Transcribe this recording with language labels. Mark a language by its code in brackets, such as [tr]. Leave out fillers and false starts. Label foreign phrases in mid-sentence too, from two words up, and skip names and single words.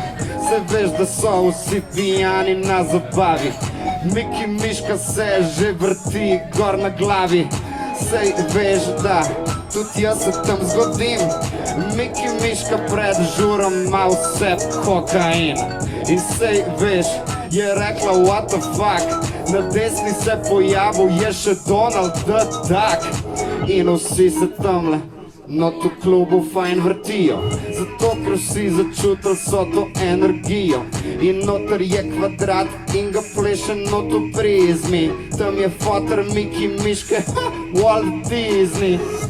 [sl] Se veš, da so vsi pijani na zabavi, Miki Miška se že vrti gor na glavi. Sej veš, da tudi jaz se tam zgodim, Miki Miška pred žurom ima vse kokain. In sej veš, je rekla [en] what the fuck, [sl] na desni se pojavil je še Donald the Duck. In vsi se tamle not v klubu fajn vrtijo, zato ker vsi začutili so to energijo. In noter je kvadrat in ga pleše not v prizmi, tam je foter Miki Miške, Walt Disney.